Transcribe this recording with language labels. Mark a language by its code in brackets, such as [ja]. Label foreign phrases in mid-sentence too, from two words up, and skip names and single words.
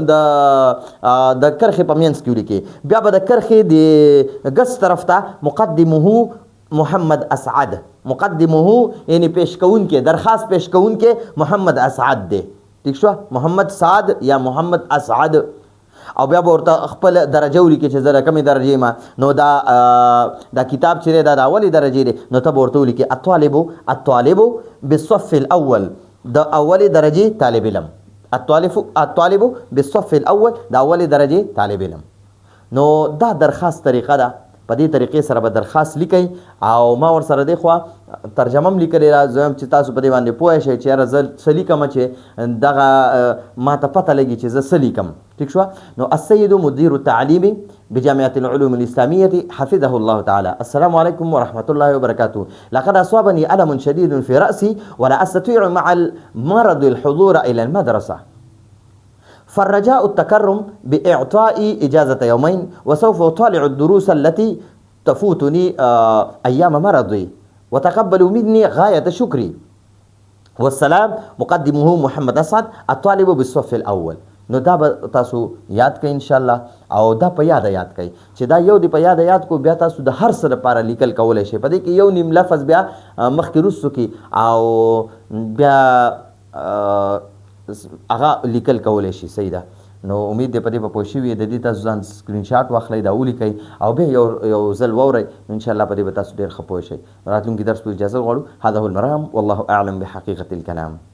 [ps] د کرښې په منځ کې ولیکي بیا به د کرښې د ګس طرف ته مقدمه محمد اسعد یعنی پیش کوونکې درخواست پیش کوونکې محمد اسعد دی ٹھیک شو محمد سعد یا محمد اسعد او بیا به ورته خپل درجه ولیکي چې زه د کومې درجې ما نو دا کتاب چې دی دا د اولې درجې دی نو ته به ورته ولیکي [ar] الطالب بالصف الاول [ps] د اولې درجې طالب علم [ar] الطالب بالصف الاول [ps] د اولې درجې طالب علم نو دا درخواست طریقه ده په دې طریقې سره به درخواست لیکئ او ما ور سره دی خوا ترجمه هم لیکلی را زم چې تاسو په دې باندې پوه شئ چې یاره زه څه لیکم چې دغه ما ته پته لګي چې زه څه لیکم ٹھیک شو نو [ar] السيد مدير التعليم بجامعة العلوم الإسلامية حفظه الله تعالى السلام عليكم ورحمة الله وبركاته لقد أصابني ألم شديد في رأسي ولا أستطيع مع المرض الحضور إلى المدرسة فالرجاء التكرم بإعطاء إجازة يومين وسوف أطالع الدروس التي تفوتني أيام مرضي وتقبلوا مني غاية شكري والسلام مقدمه محمد اسعد الطالب بالصف الأول [ps] نو دا به تاسو یاد کړئ انشاءالله او دا په یاد یاد کړئ چې دا یو دی په یاد کو بیا تاسو د هر څه لپاره لیکل کولی شئ په دې کې یو نیم لفظ بیا مخکې وروستو کې او بیا هغه لیکل کولی شي صحیح ده نو امید دی په دې به پوه شوي د دې تاسو ځان سکرین شاټ واخلئ دا ولیکئ او بیا یو ځل واورئ انشاءالله په دې به تاسو ډېر ښه پوه شئ راتلونکي درس په اجازه غواړو [ar] هذا هو المرام والله اعلم بحقیقة الكلام